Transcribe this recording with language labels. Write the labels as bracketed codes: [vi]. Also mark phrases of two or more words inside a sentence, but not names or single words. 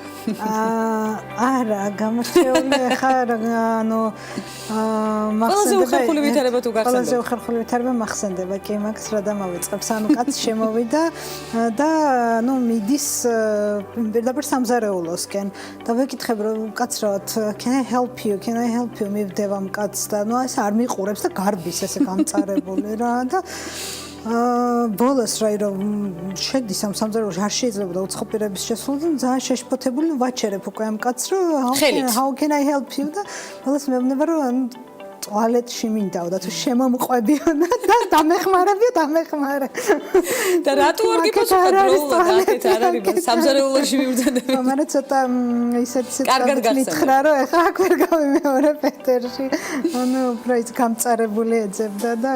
[ka] არა, გამორჩეული ხარ, ყველაზე უხერხული ვითარება თუ გახსენდებათ. ყველაზე უხერხული ვითარება მახსენდება, კი, მაგას რა დამავიწყებს. კაც შემოვიდა და მიდის პირდაპირ სამზარეულოსკენ და ვეკითხებ რომ კაცრავად, [en] can I help you მივდევ [ka] ამ კაცს და ეს არ მიყურებს და გარბის ესე გამწარებული რა და ბოლოს რაი რომ შედის ამ სამზარეულოში არ შეიძლება უცხო პირების შესვლა და ძალიან შეშფოთებული ვაჩერებ უკვე ამ კაცს რომ [en] how can I help you [ka] და ბოლოს მეუბნება რომ ტუალეტში მინდაო და თუ შემომყვებიო და დამეხმარა და რატო არ გიფოს უბრალოდ აქეთ არ არის სამზარეულოში მივძანდები მაგრამ ცოტა ისეთ მითხრა რომ ეხლა აქ ვერ გავიმეორე პეტერში ანუ უფრო ის გამწარებული ეძებდა და